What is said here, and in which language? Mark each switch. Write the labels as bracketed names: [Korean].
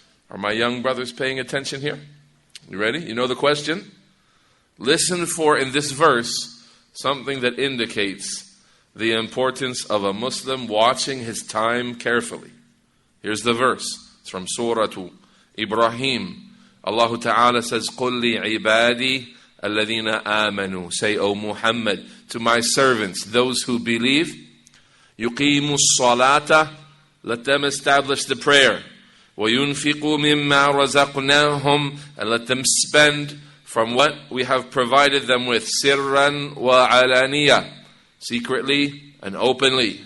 [English] Are my young brothers paying attention here? You ready? You know the question? Listen for, in this verse, something that indicates the importance of a Muslim watching his time carefully. Here's the verse. It's from Surah Ibrahim. Allah Ta'ala says, [Arabic] قُلْ لِعِبَادِي الَّذِينَ آمَنُوا. [English] Say, O Muhammad, to my servants, those who believe, [Arabic] يُقِيمُوا الصَّلَاةَ, [English] let them establish the prayer. [Arabic] وَيُنْفِقُوا مِمَّا رَزَقْنَاهُمْ, [English] and let them spend from what we have provided them with, [Arabic] سِرًّا وَعَلَانِيَةً, [English] secretly and openly.